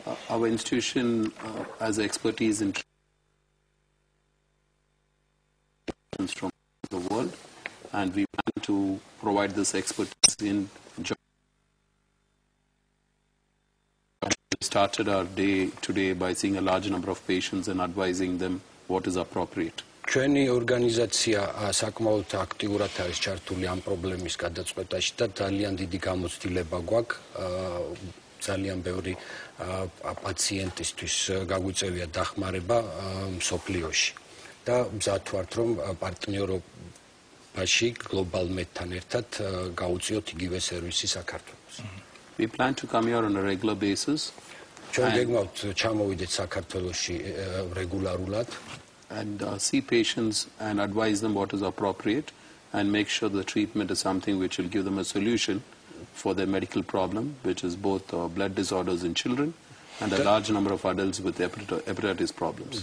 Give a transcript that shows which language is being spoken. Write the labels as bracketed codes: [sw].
[en] Our institution has expertise in from the world, and we plan to provide this expertise in Georgia. We started our day today by seeing a large number of patients and advising them what is appropriate. [ka] ჩვენი ორგანიზაცია საკმაოდ აქტიურად არის ჩართული ამ პრობლემის გადაწყვეტაში და ძალიან დიდი გამოცდილება გვაქვს ძალიან ბევრი პაციენტისთვის გაგვიწევია დახმარება მსოფლიოში და მზად ვართ რომ პარტნიორობაში Global Med-თან ერთად გაუწიოთ იგივე სერვისი საქართველოს. [en] We plan to come here on a regular basis. [ka] ჩვენ გეგმავთ ჩამოვიდეთ საქართველოში რეგულარულად [en] and see patients and advise them what is appropriate and make sure the treatment is something which will give them a solution for their medical problem, which is both blood disorders in children and a large number of adults with hepatitis problems.